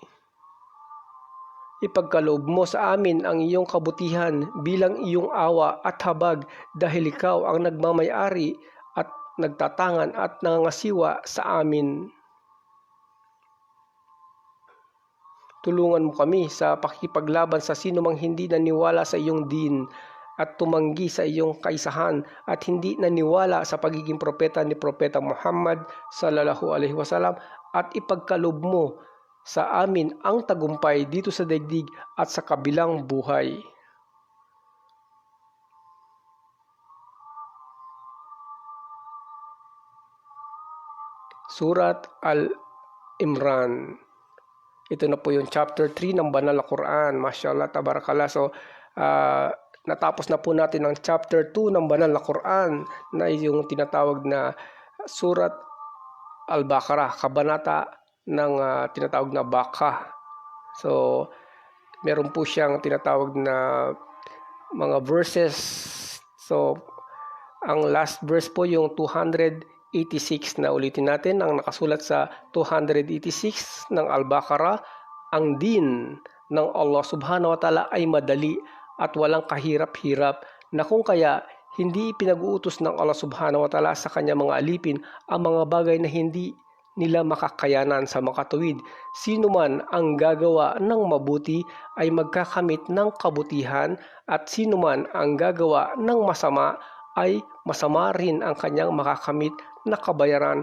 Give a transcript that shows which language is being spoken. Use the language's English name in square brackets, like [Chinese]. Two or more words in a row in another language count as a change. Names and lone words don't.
[Filipino] Ipagkaloob mo sa amin ang iyong kabutihan bilang iyong awa at habag, dahil ikaw ang nagmamay-ari at nagtatangan at nangangasiwa sa amin. Tulungan mo kami sa pakikipaglaban sa sinumang hindi naniwala sa iyong din at tumanggi sa iyong kaisahan at hindi naniwala sa pagiging propeta ni Propeta Muhammad [Arabic] صلى الله عليه وسلم, [Filipino] at ipagkaloob mo sa amin ang tagumpay dito sa daigdig at sa kabilang buhay. Surat Al-Imran. Ito na po yung chapter 3 ng banal na Quran. [Arabic] ما شاء الله تبارك الله. [Filipino] So, natapos na po natin ang chapter 2 ng banal na Quran, na yung tinatawag na Surat Al-Baqarah, kabanata ng tinatawag na Baqah. So, meron po siyang tinatawag na mga verses. So, ang last verse po yung 286 na ulitin natin ang nakasulat sa 286 ng Al-Baqarah. Ang din ng Allah [Arabic] سبحانه وتعالى [Filipino] ay madali at walang kahirap-hirap, na kung kaya hindi ipinag-uutos ng Allah [Arabic] سبحانه وتعالى [Filipino] sa kanyang mga alipin ang mga bagay na hindi nila makakayanan. Sa makatuwid, sino man ang gagawa ng mabuti ay magkakamit ng kabutihan, at sino man ang gagawa ng masama ay masama rin ang kanyang makakamit na kabayaran.